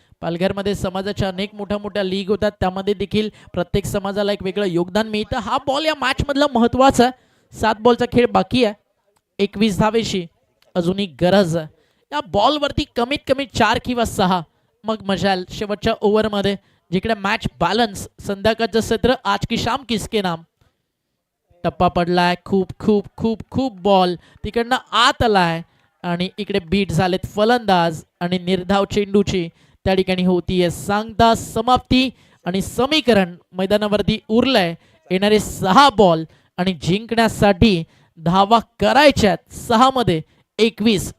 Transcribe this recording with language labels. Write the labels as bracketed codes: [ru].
[mr] पालघरमध्ये समाजाच्या अनेक मोठ्या मोठ्या लीग होतात, त्यामध्ये देखील प्रत्येक समाजाला एक वेगळं योगदान मिळतं. हा बॉल या मॅचमधला महत्त्वाचा. 7 बॉलचा खेळ बाकी आहे, 21 धावेची अजूनही गरज आहे. या बॉलवरती कमीत कमी 4 किंवा 6, मग मजाल शेवटच्या ओव्हरमध्ये जिकडे मॅच बॅलन्स. संध्याकाळचं सत्र [hi] आज की शाम किसके नाम. [mr] टप्पा पडलाय, खूप खूप खूप खूप बॉल तिकडनं आत आलाय आणि इकडे बीट झालेत फलंदाज आणि निर्धाव चेंडूची त्या ठिकाणी होतीये सांगता समाप्ती. आणि समीकरण मैदानावरती उरलंय. येणारे 6 बॉल आणि जिंकण्यासाठी धावा करायच्यात 6 मध्ये 21.